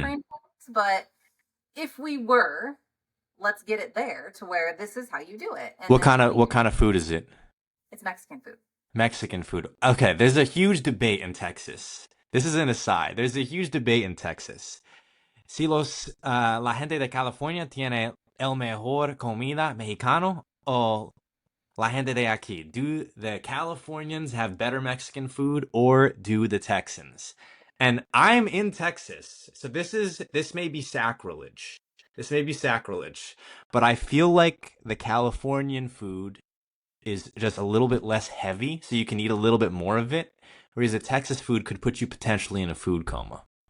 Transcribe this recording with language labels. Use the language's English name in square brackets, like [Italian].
[English] franchise, but if we were, let's get it there to where this is how you do it. And What then kind of food is it? it's Mexican food. Mexican food. Okay, there's a huge debate in Texas. This is an aside. There's a huge debate in Texas. [Spanish] Si la gente de California tiene el mejor comida mexicano o la gente de aquí? [English] Do the Californians have better Mexican food or do the Texans? And I'm in Texas, so this may be sacrilege. This may be sacrilege, but I feel like the Californian food is just a little bit less heavy, so you can eat a little bit more of it, whereas the Texas food could put you potentially in a food coma.